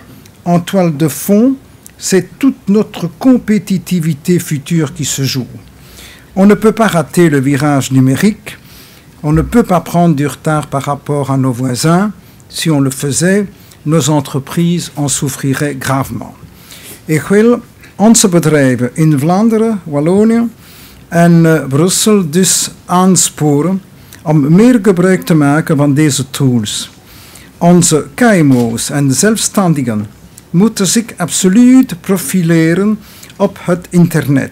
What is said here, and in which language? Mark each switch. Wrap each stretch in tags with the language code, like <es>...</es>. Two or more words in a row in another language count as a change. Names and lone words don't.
<fr>En toile de fond, c'est toute notre compétitivité future qui se joue. On ne peut pas rater le virage numérique. On ne peut pas prendre du retard par rapport à nos voisins. Si on le faisait, nos entreprises en souffriraient gravement.</fr> <nl>Ik wil onze bedrijven in Vlaanderen, Wallonië en Brussel dus aansporen om meer gebruik te maken van deze tools. Onze KMO's en zelfstandigen moeten zich absoluut profileren op het internet.</nl>